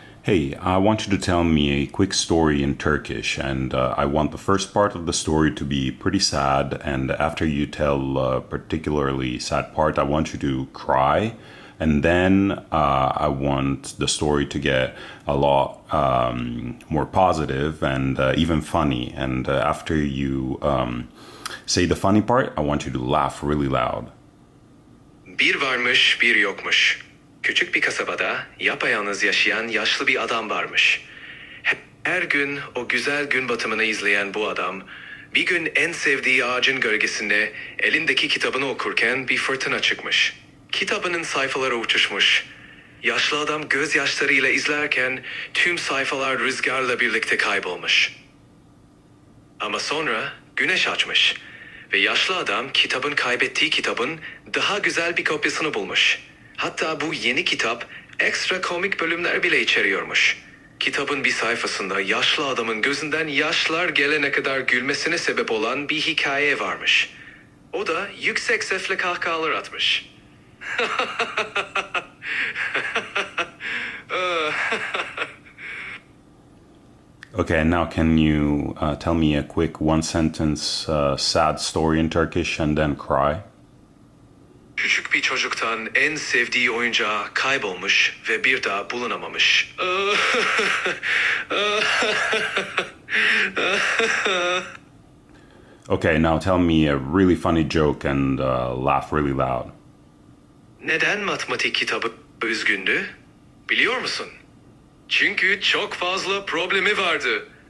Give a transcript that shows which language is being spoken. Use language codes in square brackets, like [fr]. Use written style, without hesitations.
[en] Hey, I want you to tell me a quick story in Turkish, and I want the first part of the story to be pretty sad, and after you tell a particularly sad part, I want you to cry, and then I want the story to get a lot more positive and even funny, and after you say the funny part, I want you to laugh really loud. [tr] Bir varmış, bir yokmuş. Küçük bir kasabada yapayalnız yaşayan yaşlı bir adam varmış. Her gün o güzel gün batımını izleyen bu adam, bir gün en sevdiği ağacın gölgesinde elindeki kitabını okurken bir fırtına çıkmış. Kitabının sayfaları uçuşmuş. Yaşlı adam gözyaşlarıyla izlerken tüm sayfalar rüzgarla birlikte kaybolmuş. Ama sonra güneş açmış ve yaşlı adam kaybettiği kitabın daha güzel bir kopyasını bulmuş. Hatta bu yeni kitap ekstra komik bölümler bile içeriyormuş. Kitabın bir sayfasında yaşlı adamın gözünden yaşlar gelene kadar gülmesine sebep olan bir hikaye varmış. O da yüksek sesle kahkahalar atmış. [en] Okay, now can you tell me a quick one-sentence sad story in Turkish and then cry? [tr] Küçük bir çocuktan en sevdiği oyuncağı kaybolmuş ve bir daha bulunamamış. [en] Okay, now tell me a really funny joke and laugh really loud. [tr] Neden matematik kitabı üzgündü? Biliyor musun? Çünkü çok fazla problemi vardı.